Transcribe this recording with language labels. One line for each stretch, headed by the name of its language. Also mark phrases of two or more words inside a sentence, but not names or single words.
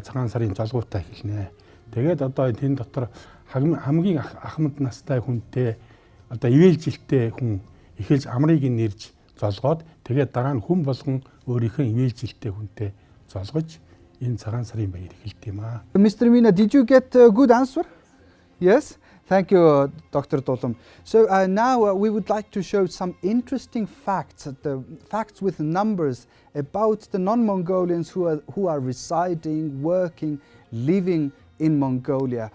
Mongolian: Цагаан сарын золгуутаа эхэлнэ. Тэгээд одоо тэн дотор хамгийн ахмад настай хүнтэй одоо ивэлжилтэй хүн эхэлж амрыг нэрж золгоод тэгээд дараа нь хүн болгон өөрийнхөө ивэлжилтэй хүнтэй золгож энэ цагаан сарын баяр эхэлт юм аа.
English: Mr. Meena, did you get a good answer? Yes? Thank you, Dr. Dolom. So now we would like to show some interesting facts, the facts with numbers about the non-Mongolians who are residing, working, living in Mongolia.